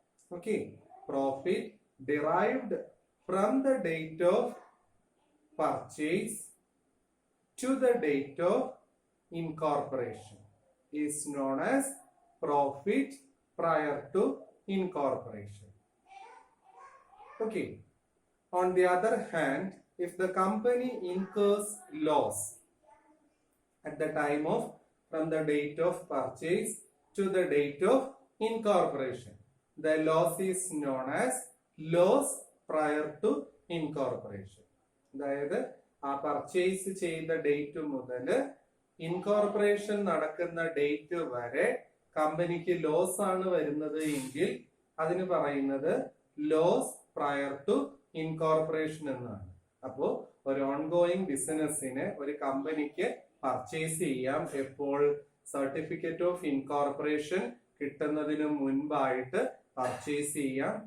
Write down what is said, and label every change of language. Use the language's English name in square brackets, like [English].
[English] Okay, profit derived from the date of purchase to the date of incorporation is known as profit prior to incorporation. Okay, on the other hand, if the company incurs loss at the time of from the date of purchase to the date of incorporation, the loss is known as loss prior to incorporation. [Malayalam] അതായത് ആ purchase ചെയ്ത date മുതൽ incorporation നടക്കുന്ന date വരെ കമ്പനിക്ക് loss ആണ് വരുന്നത് എങ്കിൽ അതിന് പറയുന്നത് [English] loss prior to incorporation [Malayalam] എന്നാണ്. അപ്പോ ഒരു ഓൺഗോയിങ് ബിസിനസിന് ഒരു കമ്പനിക്ക് പർച്ചേസ് ചെയ്യാം എപ്പോൾ, സർട്ടിഫിക്കറ്റ് ഓഫ് ഇൻകോർപ്പറേഷൻ കിട്ടുന്നതിന് മുൻപായിട്ട് പർച്ചേസ് ചെയ്യാം.